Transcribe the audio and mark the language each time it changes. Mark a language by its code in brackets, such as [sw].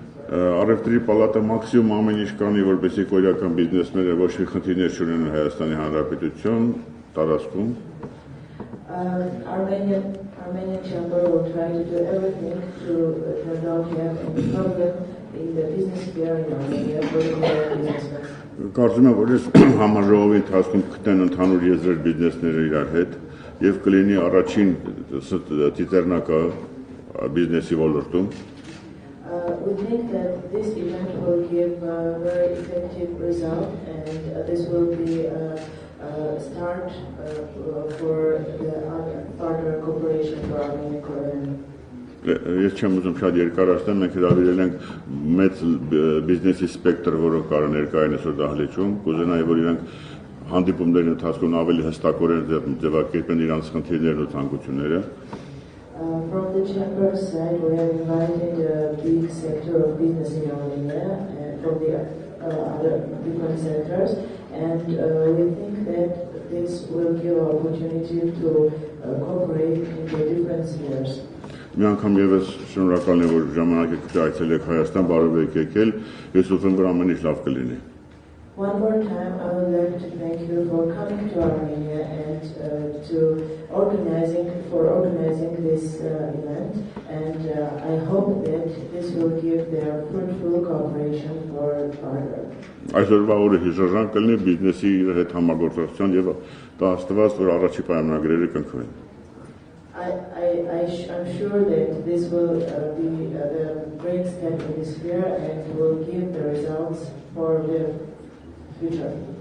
[hy] Առևտրի պալատը մաքսիմում ամեն ինչ կանի, որպեսզի կորեական բիզնեսները ոչ մի խնդիրներ չունենան Հայաստանի Հանրապետություն տարածքում։ [en] Armenian chamber will try to do everything to not have any problem in the business sphere in Armenia for the Korean businessmen. [hy] Կարծում եմ, որ այս համաժողովի ընթացքում կգտնեն ընդհանուր եզրեր բիզնեսները իրար հետ եւ կլինի առաջին ծիծեռնակը բիզնեսի ոլորտում։ [en] We think that this event will give a very effective result, and this will be a start for the further cooperation for Armenia Korean. [hy] Ես չեմ ուզում շատ երկարացնել, մենք հրավիրել ենք մեծ բիզնեսի սպեկտր, որը կարող ներկային այսօր դահլիճում, կուզենայի, որ իրանք հանդիպումների ընթացքում ավելի հստակորեն ձևակերպեն իրանց խնդիրներն ու ցանկությունները։ [en] From the chamber side, we have invited a big sector of business in Armenia and from the other different sectors, and we think that this will give an opportunity to cooperate in the different spheres. [hy] Մի անգամ եւս շնորհակալ եմ, որ ժամանակ եք այցելեք Հայաստան, բարով եք եկել, ես ուզում եմ, որ ամեն ինչ լավ կլինի։ [en] One more time, I would like to thank you for coming to Armenia and for organizing this event, and I hope that this will give their fruitful cooperation for further. [hy] Այսօրվա օրը հիշարժան կլինի բիզնեսի հետ համագործակցության եւ տահստված, որ առաջի պայմանագրերը կնքվեն։ [en] I'm sure that this will be a great step in this sphere and will give the results for the future.